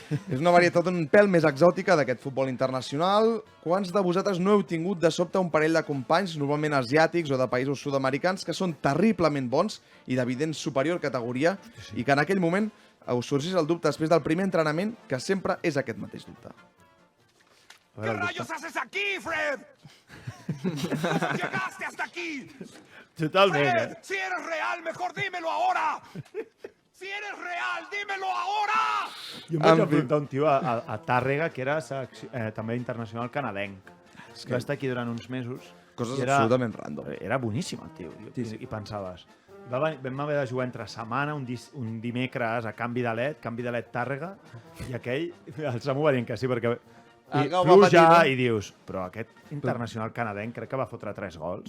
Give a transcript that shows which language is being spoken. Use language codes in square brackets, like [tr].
[ca] És una varietat un pèl més exòtica d'aquest futbol internacional. Quants de vosaltres no heu tingut de sobte un parell de companys, normalment asiàtics o de països sud-americans, que són terriblement bons i d'evident superior categoria i que en aquell moment us sorgís el dubte després del primer entrenament, que sempre és aquest mateix dubte? [es] ¿Qué rayos haces aquí, Fred? ¿Cómo llegaste hasta aquí? [ca] Totalment, [es] Fred, si eres real, mejor dímelo ahora. Si [ca] Jo em vaig enfrontar un tio a Tàrrega, que era també internacional canadenc. Va estar aquí durant uns mesos. Coses i era- absolutament random. Era boníssim, el tio. I pensaves... Vam haver de jugar entre setmana, un dimecres a canvi de LED Tàrrega, i aquell, el Samu va dient que sí, perquè pluja i dius, però aquest internacional canadenc crec que va fotre 3 gols.